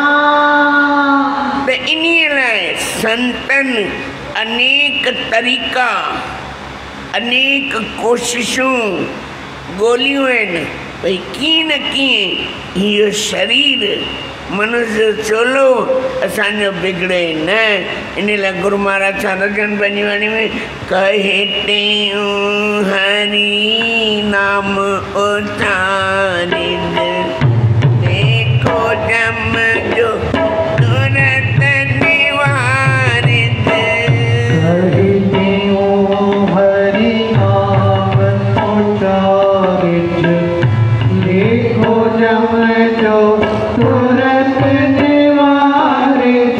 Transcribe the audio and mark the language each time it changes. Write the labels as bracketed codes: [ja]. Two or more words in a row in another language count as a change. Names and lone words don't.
[sd] त इन्हीअ लाइ संतनि अनेक तरीक़ा, अनेक कोशिशूं ॻोल्हियूं आहिनि, भई कीअं न कीअं इहो शरीर मनुष्य चोलो असांजो बिगड़े न। इन लाइ गुरु महाराज छा था चवनि पंहिंजी वाणी में? कहे टेऊं हरि नाम उचारिद, देखो जम जो तुरत निवारिद। कहे टेऊं हरि नाम उचारिद, देखो जम जो तुरत निवारिद।